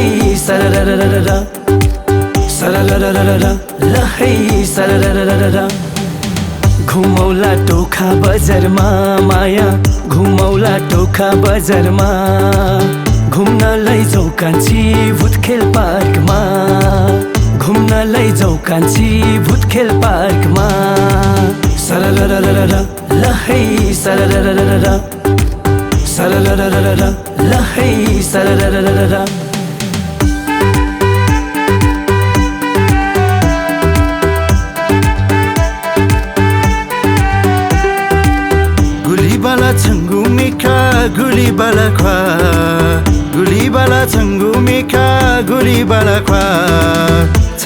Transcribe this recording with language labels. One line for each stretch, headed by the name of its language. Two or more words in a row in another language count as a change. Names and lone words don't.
Nepali: सरररररर सरररररर ल है सरररररर घुमौला टोखा बजारमा माया घुमौला टोखा बजारमा घुम्न लैजाऊ कान्छी भुतखेल पार्कमा घुम्न लैजाऊ कान्छी भुतखेल पार्कमा सरररररर ल है सरररररर सरररररर ल है सरररररर
Newari: गुलीबाला छङ्गु मेखा गुलीबाला ख्वा गुलीबाला छङ्गु मेखा गुलीबाला ख्वा छ